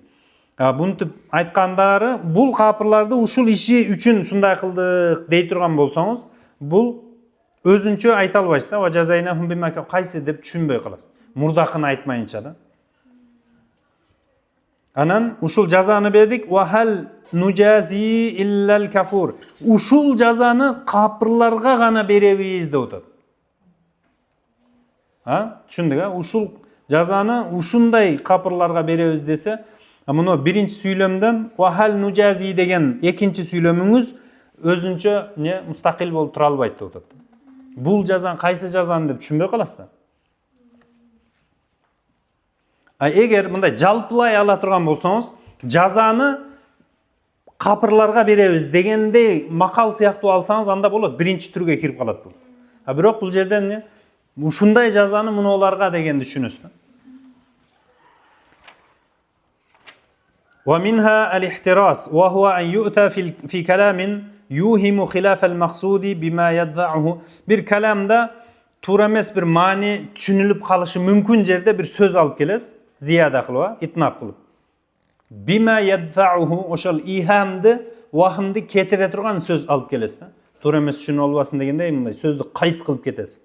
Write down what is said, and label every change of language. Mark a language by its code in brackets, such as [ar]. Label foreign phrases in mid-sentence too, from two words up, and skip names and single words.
[ky] Бунтип айткандары бул капырларды ушул иши үчүн шундай кылдык дей турган болсоңуз, бул өзүнчө айта албайсыз да. [ar] وجزيناهم بما [ky] кайсы деп түшүнбөй каласыз. Мурдакыны айтмайынча да. Анан ушул жазаны бердик. [ar] وهل نجازي إلا الكفور. [ky] Ушул жазаны капырларга гана беребиз деп атат. Түшүндүк, ушул жазаны ушундай капырларга беребиз десе, муну биринчи сүйлөмдөн [ar] وهل نجازي [ky] деген экинчи сүйлөмүңүз өзүнчө не мустакил болуп тура албайт деп атат. Бул жазан кайсы жазан деп түшүнбөй каласыз да. Эгер мындай жалпылай ала турган болсоңуз, жазаны капырларга беребиз дегендей макал сыяктуу алсаңыз, анда болот, биринчи түргө кирип калат бул. Бирок бул жерден ушундай жазаны мунуларга дегенди түшүнөсүз да. [ar] ومنها الاحتراس وهو أن يؤتى في كلام يوهم خلاف المقصود بما يدفعه. [ky] Bir kalamda тура эмес bir маани түшүнүлүп калышы мүмкүн жерде bir сөз алып келесиз, зияда кылып, итнап кылып. [ar] بما يدفعه, [ky] ошол ихамды, вахымды кетире турган сөз алып келесиз да. Тура эмес түшүнүп албасын дегендей мындай сөздү кайт кылып кетесиз.